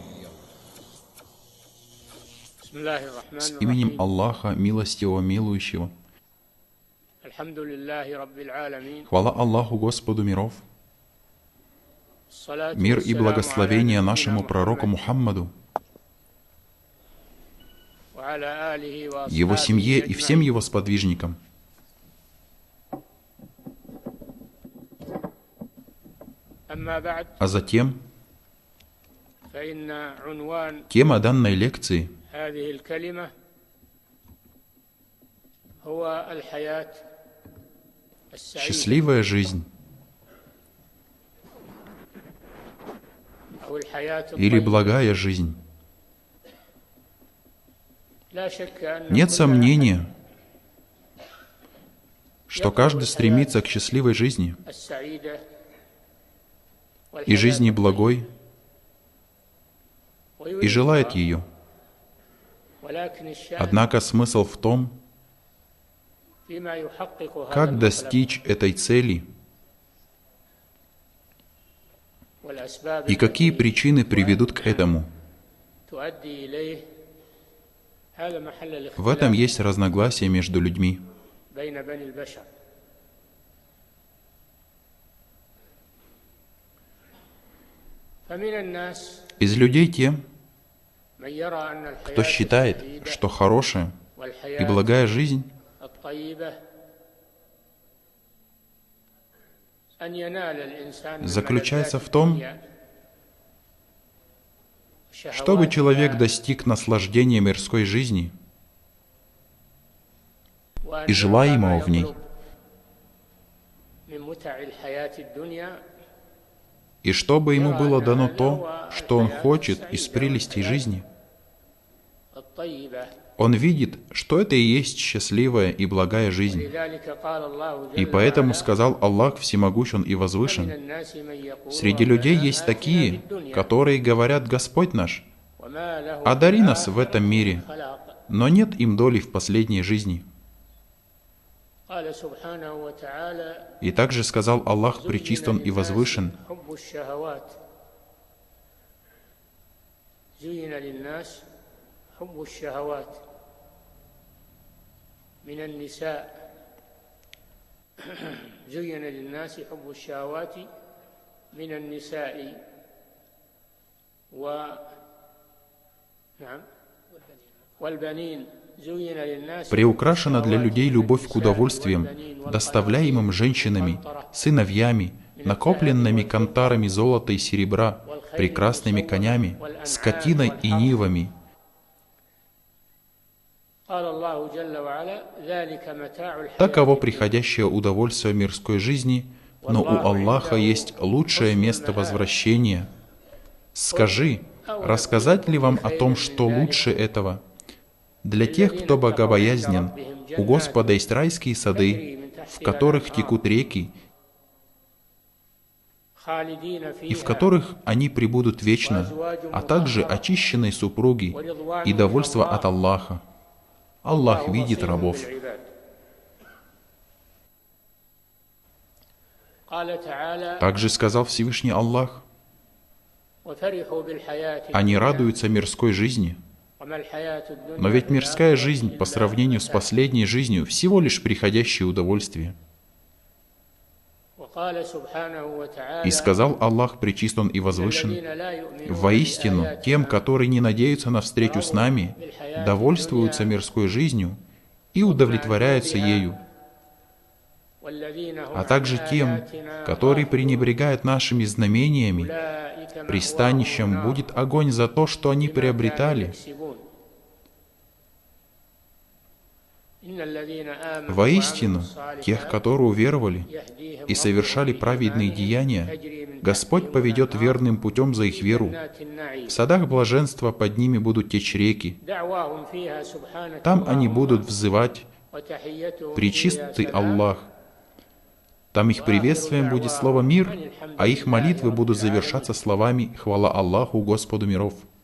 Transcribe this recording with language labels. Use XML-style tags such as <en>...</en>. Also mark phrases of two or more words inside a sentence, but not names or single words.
<ar>بسم الله الرحمن</ar> <ru>С именем</ru> <ar>الرحيم.</ar> <ru>Аллаха, милостивого, милующего.</ru> <ar>الحمد لله رب العالمين.</ar> <ru>Хвала Аллаху, Господу миров.</ru> <ar>الصلاة</ar> <ru>Мир и</ru> <ar>والسلام</ar> <ru>благословение</ru> <ar>على</ar> <ru>нашему</ru> <ar>نبينا</ar> <ru>пророку</ru> <ar>محمد</ar> <ru>Мухаммаду,</ru> <ar>وعلى آله وأصحابه</ar> <ru>его семье и всем</ru> <ar>أجمعين.</ar> <ru>его сподвижникам.</ru> <ar>أما بعد</ar> <ru>А затем,</ru> <ar>فإن عنوان</ar> <ru>тема данной лекции</ru> <ar>هذه الكلمة هو الحياة — السعيدة</ar> <ru>счастливая жизнь</ru> <ar>أو الحياة</ar> <ru>или</ru> <ar>الطيبة.</ar> <ru>благая жизнь.</ru> <ar>لا شك أن</ar> <ru>Нет</ru> <ar>كل</ar> <ru>сомнения, что каждый стремится к счастливой жизни</ru> <ar>أحد السعيدة</ar> <ru>и жизни</ru> <ar>والحياة</ar> <ru>благой и желает ее.</ru> <ar>ولكن الشأن</ar> <ru>Однако смысл в том,</ru> <ar>فيما يحقق هذا</ar> <ru>как</ru> <ar>المطلب</ar> <ru>достичь этой цели</ru> <ar>والأسباب</ar> <ru>и какие</ru> <ar>التي</ar> <ru>причины приведут к этому.</ru> <ar>تؤدي إليه. هذا محل</ar> <ru>В этом</ru> <ar>الاختلاف</ar> <ru>есть разногласия между людьми.</ru> <ar>بين بني البشر. فمن الناس</ar> <ru>Из людей те,</ru> <ar>من يرى أن</ar> <ru>кто</ru> <ar>الحياة</ar> <ru>считает,</ru> <ar>السعيدة</ar> <ru>что хорошая и</ru> <ar>والحياة</ar> <ru>благая жизнь</ru> <ar>الطيبة أن ينال الإنسان من</ar> <ru>заключается</ru> <ar>ملذات</ar> <ru>в том,</ru> <ar>الدنيا</ar> <ru>чтобы человек</ru> <ar>وشهواتها</ar> <ru>достиг наслаждения мирской жизни</ru> <ar>وأن</ar> <ru>и желаемого</ru> <ar>يعطى</ar> <ru>в ней,</ru> <ar>ما يطلب من متع الحياة الدنيا</ar> <ru>и чтобы ему было дано то, что он хочет из прелестей жизни.</ru> <ar>الطيبة.</ar> <ru>Он видит, что это и есть счастливая и благая жизнь.</ru> <ar>لذلك قال الله</ar> <ru>И</ru> <ar>جل</ar> <ru>поэтому</ru> <ar>وعلا:</ar> <ru>сказал Аллах Всемогущен и</ru> <ar>ومن</ar> <ru>Возвышен:</ru> <ar>الناس من يقول</ar> <ru>среди людей</ru> <ar>ربنا</ar> <ru>есть</ru> <ar>آتنا</ar> <ru>такие,</ru> <ar>في الدنيا</ar> <ru>которые говорят: Господь наш,</ru> <ar>وما له</ar> <ru>одари</ru> <ar>في</ar> <ru>нас в этом мире,</ru> <ar>الآخرة خلاق.</ar> <ru>но нет им доли в последней жизни.</ru> <ar>قال سبحانه وتعالى:</ar> <ru>И также сказал Аллах Пречистон и Возвышен:</ru> <ar>حب الشهوات زين للناس حب الشهوات من النساء زين للناس حب الشهوات من النساء والبنين زين للناس</ar> <ru>приукрашена для людей любовь к удовольствиям, доставляемым женщинами, сыновьями, накопленными кантарами золота и серебра, прекрасными конями, скотиной и нивами.</ru> <ar>قال الله جل وعلا: ذلك متاع الحياة</ar> <ru>Таково</ru> <ar>الدنيا.</ar> <ru>приходящее удовольствие мирской жизни, но у Аллаха есть лучшее место возвращения. Скажи, рассказать ли вам о том, что лучше этого? Для тех, кто богобоязнен, у Господа есть райские сады, в которых текут реки,</ru> <ar>خالدين</ar> <ru>и в</ru> <ar>فيها</ar> <ru>которых они пребудут вечно, а также очищенные супруги и довольство от Аллаха. Аллах видит рабов.</ru> <ar>بالعباد. قال تعالى:</ar> <ru>Также сказал Всевышний Аллах:</ru> <ar>وفرحوا بالحياة</ar> <ru>они</ru> <ar>الدنيا</ar> <ru>радуются мирской жизни,</ru> <ar>وما الحياة الدنيا</ar> <ru>но ведь</ru> <ar>في</ar> <ru>мирская</ru> <ar>الآخرة</ar> <ru>жизнь по</ru> <ar>إلا</ar> <ru>сравнению с</ru> <ar>متاع.</ar> <ru>последней жизнью всего лишь приходящее удовольствие.</ru> <ar>وقال سبحانه وتعالى:</ar> <ru>И сказал Аллах Пречистон и Возвышен:</ru> <ar>الذين لا يؤمنون</ar> <ru>воистину,</ru> <ar>بآياتنا</ar> <ru>тем, которые не надеются на встречу с нами, довольствуются мирской жизнью и удовлетворяются ею,</ru> <ar>والذين هم</ar> <ru>а также</ru> <ar>عن</ar> <ru>тем,</ru> <ar>آياتنا</ar> <ru>которые</ru> <ar>غافلون.</ar> <ru>пренебрегают нашими знамениями.</ru> <ar>أولئك مأواهم</ar> <ru>Пристанищем</ru> <ar>النار</ar> <ru>будет огонь за то, что они</ru> <ar>بما كانوا</ar> <ru>приобретали.</ru> <ar>يكسبون. إن الذين آمنوا</ar> <ru>Воистину,</ru> <ar>وعملوا</ar> <ru>тех,</ru> <ar>الصالحات</ar> <ru>которые уверовали</ru> <ar>يهديهم</ar> <ru>и совершали</ru> <ar>ربهم</ar> <ru>праведные</ru> <ar>بإيمانهم</ar> <ru>деяния,</ru> <ar>تجري من</ar> <ru>Господь поведет верным путем за их веру. В садах блаженства под ними будут течь реки. Там они будут взывать: «Пречистый Аллах». Там их приветствием будет слово «мир», а их молитвы будут завершаться словами «Хвала Аллаху, Господу миров».</ru>